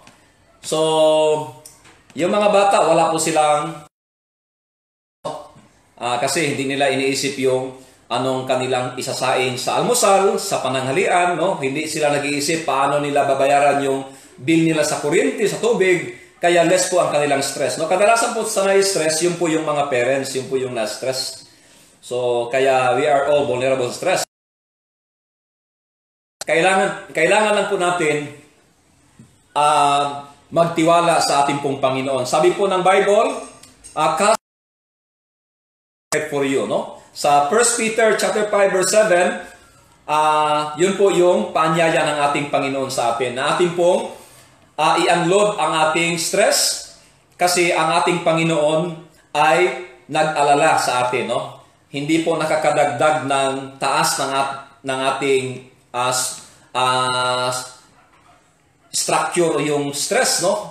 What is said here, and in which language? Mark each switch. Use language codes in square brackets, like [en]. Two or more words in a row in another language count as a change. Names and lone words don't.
[tl] So, yung mga bata, wala po silang kasi hindi nila iniisip yung anong kanilang isasaing sa almusal, sa pananghalian, no? Hindi sila nag-iisip paano nila babayaran yung bill nila sa kuryente, sa tubig, kaya less po ang kanilang stress, no? Kadalasan po sa na-stress, yun po yung mga parents, yun po yung na-stress. [en] So, kaya we are all vulnerable to stress. [tl] Kailangan lang po natin magtiwala sa ating pong Panginoon. Sabi po ng Bible, [en] cast for you, no? [tl] Sa 1 Peter [en] chapter 5 verse 7, [tl] yun po yung paanyaya ng ating Panginoon sa atin. Na ating pong i-unload ang ating stress kasi ang ating Panginoon ay nag-alala sa atin, no? Hindi po nakakadagdag ng taas ng ating structure yung stress, no?